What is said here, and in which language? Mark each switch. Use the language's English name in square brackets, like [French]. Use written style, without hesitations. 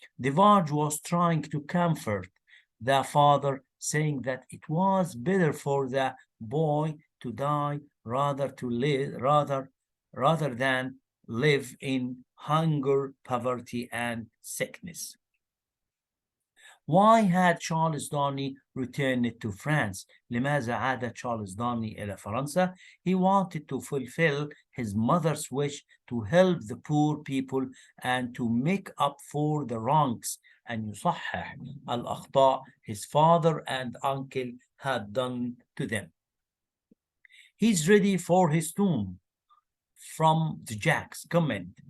[English] Devarge was trying to comfort the father, saying that it was better for the boy to die rather than live in hunger, poverty, and sickness. Why had Charles Darnley returned to France? [Arabic] لماذا عاد تشارلز دارني إلى فرنسا? [English] He wanted to fulfill his mother's wish to help the poor people and to make up for the wrongs and [Arabic] يصحح الأخطاء [English] his father and uncle had done to them. He's ready for his tomb. From the Jacks. Comment.